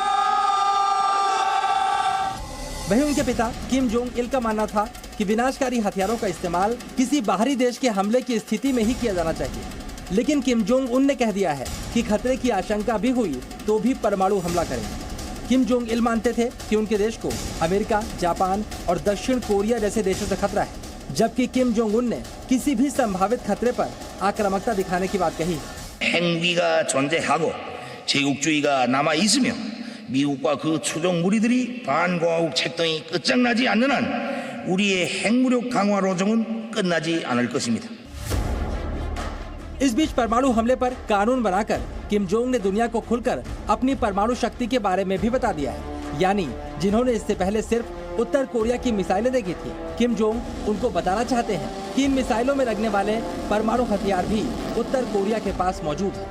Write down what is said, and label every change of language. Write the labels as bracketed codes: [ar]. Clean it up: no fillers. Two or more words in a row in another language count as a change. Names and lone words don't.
[hi] वहीं उनके पिता किम जोंग इल का मानना था कि विनाशकारी हथियारों का इस्तेमाल किसी बाहरी देश के हमले की स्थिति में ही किया जाना चाहिए, लेकिन किम जोंग उन ने कह दिया है कि खतरे की आशंका भी हुई तो भी परमाणु हमला करेंगे। किम जोंग इल मानते थे कि उनके देश को अमेरिका, जापान और दक्षिण कोरिया जैसे देशों से खतरा है, जबकि किम जोंग उन ने किसी भी संभावित खतरे पर आक्रामकता दिखाने की बात कही। [ko] 핵무기가 존재하고 제국주의가 남아 있으며 미국과 그 추종 무리들이 반공화국 책동이 끝장나지 않는 한 우리의 핵무력 강화 로정은 끝나지 않을 것입니다. [hi] इस बीच परमाणु हमले पर कानून बनाकर किम जोंग ने दुनिया को खुलकर अपनी परमाणु शक्ति के बारे में भी बता दिया है। यानी जिन्होंने इससे पहले सिर्फ उत्तर कोरिया की मिसाइलें देखी थी, किम जोंग उनको बताना चाहते हैं कि इन मिसाइलों में लगने वाले परमाणु हथियार भी उत्तर कोरिया के पास मौजूद है।